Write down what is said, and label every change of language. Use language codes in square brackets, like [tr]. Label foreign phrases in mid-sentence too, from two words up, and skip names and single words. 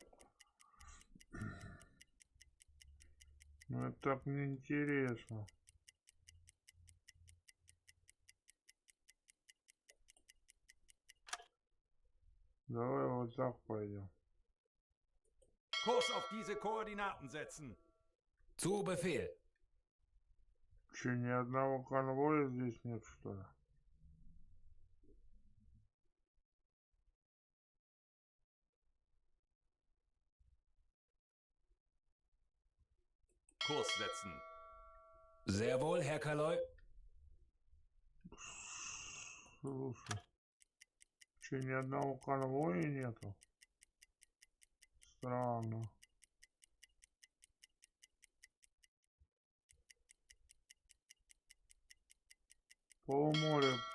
[ru] Ну это так неинтересно. Давай вот так пойдем. [de] Kurs auf diese Koordinaten setzen. Zu Befehl. [ru] Че, ни одного конвоя здесь нет, что ли? [de] Kurs setzen. Sehr wohl, Herr Kaloi. [ru] Слушай, че, ни одного конвоя нету? Странно. Полморя.